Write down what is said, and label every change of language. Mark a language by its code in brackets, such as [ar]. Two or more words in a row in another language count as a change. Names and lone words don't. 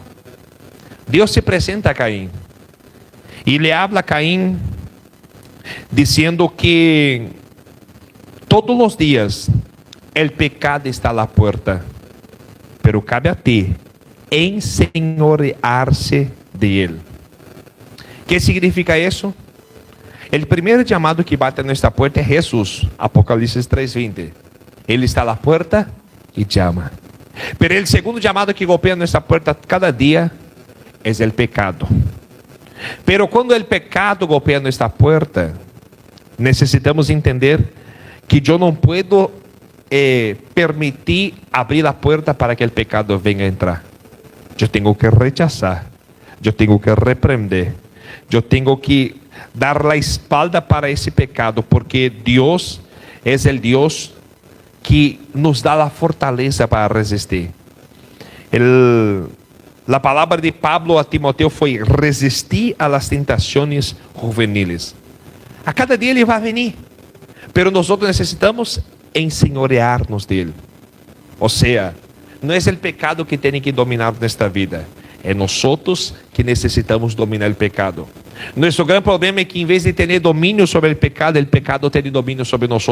[pt] Deus se apresenta a Caim e [es] le habla [pt] a Caim dizendo que todos os dias o pecado está à porta, [es] pero cabe a ti enseñorear-se [pt] de ele. Que significa isso? O primeiro chamado que bate nesta porta é Jesus. Apocalipse 3:20. Ele está à porta e chama. [es] Pero el segundo llamado que golpea nuestra puerta cada día es el pecado. Pero cuando el pecado golpea nuestra puerta, necesitamos entender que yo no puedo permitir abrir la puerta para que el pecado venga a entrar. Yo tengo que rechazar, yo tengo que reprender, yo tengo que dar la espalda para ese pecado, porque Dios es el Dios que nos [pt] dá a fortaleza [es] para resistir. [pt] A palavra de Pablo a Timoteo foi resistir [es] a las [pt] tentações juveniles. A cada dia ele vai venir, pero nós necessitamos enseñorear-nos dele. Ou seja, Não é o pecado que tem que dominar nesta vida. É nós que necessitamos dominar o pecado. Nosso grande problema é que, em vez de ter domínio sobre o pecado tem domínio sobre nós.